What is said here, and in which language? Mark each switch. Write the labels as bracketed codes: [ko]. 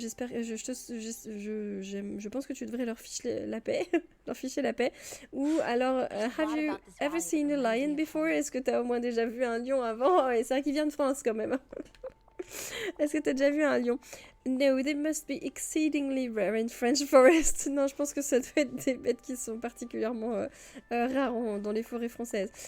[fr] J'espère, je pense que tu devrais leur ficher la paix, leur ficher la paix. Ou alors, [en] have you ever seen a lion before? [fr] Est-ce que tu as au moins déjà vu un lion avant? Et c'est vrai qu'il vient de France quand même. Est-ce que tu as déjà vu un lion? [en] No, they must be exceedingly rare in French forest. [fr] Non, je pense que ça doit être des bêtes qui sont particulièrement rares dans les forêts françaises.